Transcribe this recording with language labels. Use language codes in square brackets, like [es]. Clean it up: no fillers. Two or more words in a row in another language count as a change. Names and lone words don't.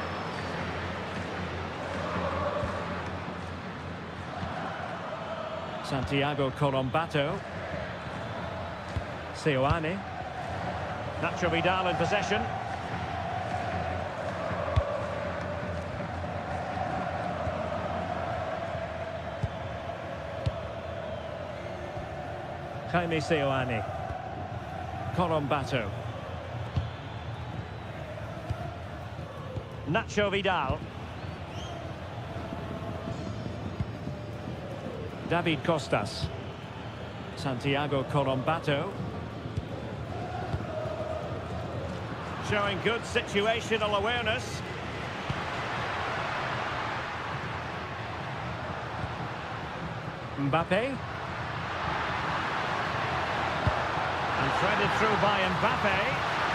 [en] Santiago Colombato. Seoane. Nacho Vidal in possession. Jaime Seoane. Colombato. Nacho Vidal. David Costas. Santiago Colombato. Showing good situational awareness. Mbappe. And threaded through by Mbappe.